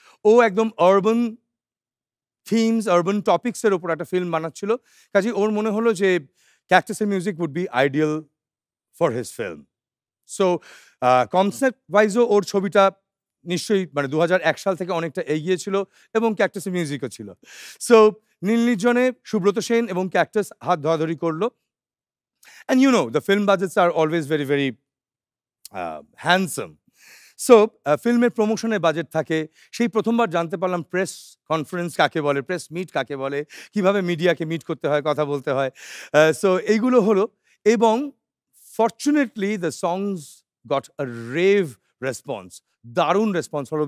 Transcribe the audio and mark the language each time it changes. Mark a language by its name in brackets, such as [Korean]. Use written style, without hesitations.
[Bangla] ও একদম urban themes, urban টপিক্সের ওপর একটা ফিল্ম বানাচ্ছিল, কাজে ওর মনে হলো যে ক্যাকটাসের music [English] Would be ideal for his film. [Bangla] So concept ওয়াইজও ওর ছবিটা নিশ্চয়ই মানে 2001 সাল থেকে অনেকটা এগিয়ে ছিল এবং ক্যাকটাসের মিউজিকও ছিল। সো নীল নির্জনে সুব্রত সেন এবং ক্যাকটাস হাত ধরাধরি করলো। [English] And you know, the film budgets are always very, very handsome. [Bangla] So, ফিল্মের প্রমোশনের বাজেট থাকে। সেই প্রথমবার জানতে পারলাম প্রেস কনফারেন্স কাকে বলে, প্রেস মিট কাকে বলে, কিভাবে মিডিয়াকে মিট করতে হয়, কথা বলতে হয়। সো এইগুলো হলো এবং fortunately [English] the songs got a rave response, [Bangla] দারুণ রেসপন্স হলো।